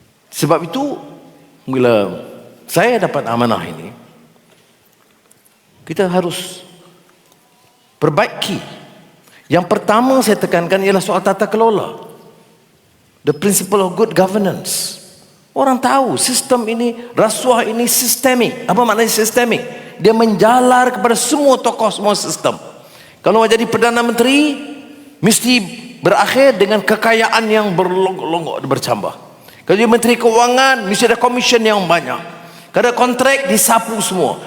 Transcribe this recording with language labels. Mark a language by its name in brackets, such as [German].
[Malay] Sebab itu bila saya dapat amanah ini, kita harus perbaiki. Yang pertama saya tekankan ialah soal tata kelola. [English] The principle of good governance. [Malay] Orang tahu sistem ini, rasuah ini sistemik. Apa maknanya sistemik? Dia menjalar kepada semua tokoh, semua sistem. Kalau mau jadi Perdana Menteri, mesti berakhir dengan kekayaan yang berlonggok-longgok bercambah. Kalau jadi Menteri Keuangan, mesti ada komisen yang banyak. Kalau ada kontrak, disapu semua.